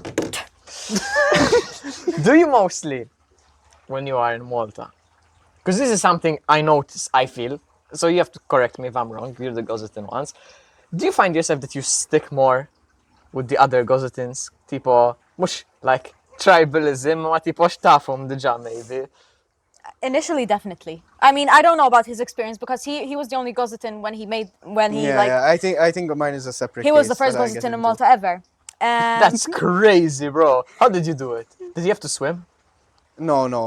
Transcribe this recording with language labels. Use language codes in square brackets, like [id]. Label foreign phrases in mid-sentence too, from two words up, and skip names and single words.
[en] Do you mostly, when you are in Malta, because this is something I notice, I feel, so you have to correct me if I'm wrong, you're the Gozitan ones. Do you find yourself that you stick more with the other Gozitans? [mt] Tipo, mush, [en] like, tribalism, ma tipo [mt] xtafhom diġà maybe. [en] Initially, definitely. I mean, I don't know about his experience because he was the only Gozitan when he I think mine is a separate. he was the case first that I get Gozitan in into. Malta ever. That's crazy, bro. How did you do it? Did you have to swim? No.